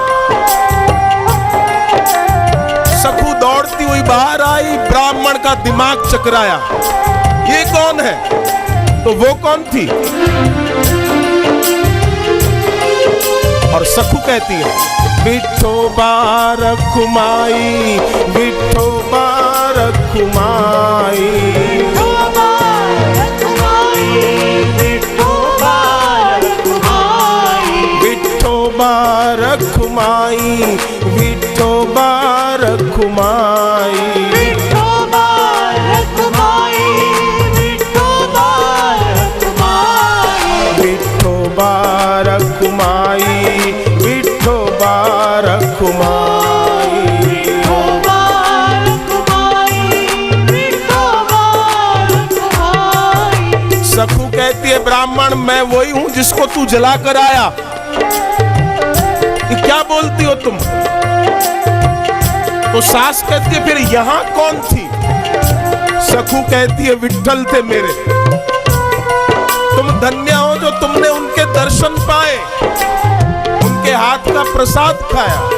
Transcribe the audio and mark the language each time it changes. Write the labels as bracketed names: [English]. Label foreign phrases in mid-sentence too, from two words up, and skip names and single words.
[Hindi] सखू दौड़ती हुई बाहर आई, ब्राह्मण का दिमाग चकराया, ये कौन है? तो वो कौन थी? और सखू कहती है, विठो बारक माई, विठो बारक माई, विठो बारक माई, विठो बारक माई, विठो बारक माई, विठो बारक माई, विठो बारक माई, विठो बारक माई, विठो बारक माई, विठो बारक माई। सखू कहती है, ब्राह्मण मैं वही हूं जिसको तू जला कर आया। ये क्या बोलती हो तुम? तो सास कहती है, फिर यहां कौन थी? सखू कहती है, विठ्ठल थे मेरे। तुम धन्य हो जो तुमने उनके दर्शन पाए, उनके हाथ का प्रसाद खाया।